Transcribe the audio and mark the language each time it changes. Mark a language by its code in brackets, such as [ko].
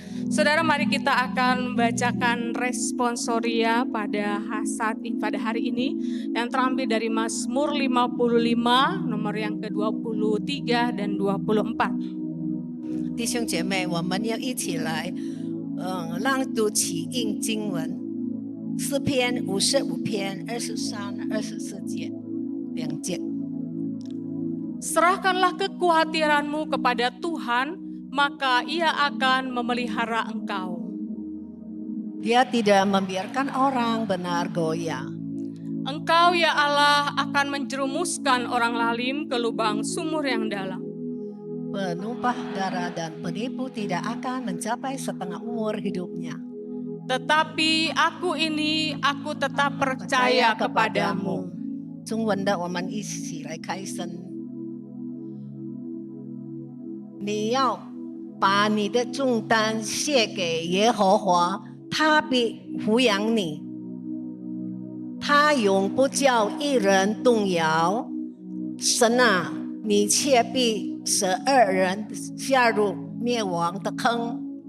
[id] Saudara, mari kita akan membacakan responsoria pada hari ini yang terambil dari Mazmur 55 nomor yang ke-23 dan 24. [zh] 弟兄姐妹，我们要一起来，朗读起应经文，诗篇55篇23、24节2节。 [id] Serahkanlah kekhawatiranmu kepada Tuhan, maka Ia akan memelihara engkau. Dia tidak membiarkan orang benar goyah. Engkau ya Allah akan menjerumuskan orang lalim ke lubang sumur yang dalam. Penumpah darah dan penipu tidak akan mencapai setengah umur hidupnya. Tetapi aku tetap percaya kepadamu. [zh] 中文的，我们一起来开声。你要把你的重担卸给耶和华，他必抚养你。他永不叫一人动摇。神啊，你却必使恶人下入灭亡的坑。